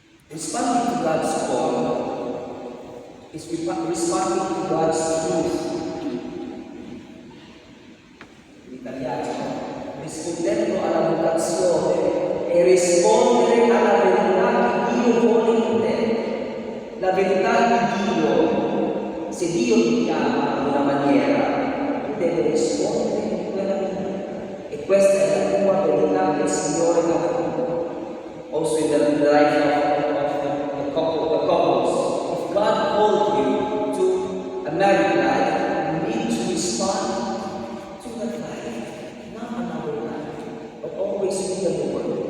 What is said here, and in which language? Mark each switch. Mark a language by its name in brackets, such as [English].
[English] Responding to God's call is responding to God's truth. [Italian] In italiano, rispondendo alla vocazione e rispondere alla verità che Dio vuole in te. La verità di se Dio ti chiama in una maniera, tu devi rispondere in quella maniera. E questa è la tua verità che il Signore ha dato. [English] Also in the life of the couples, if God called you to a married life, you need to respond to that life, not another life, but always with the Lord.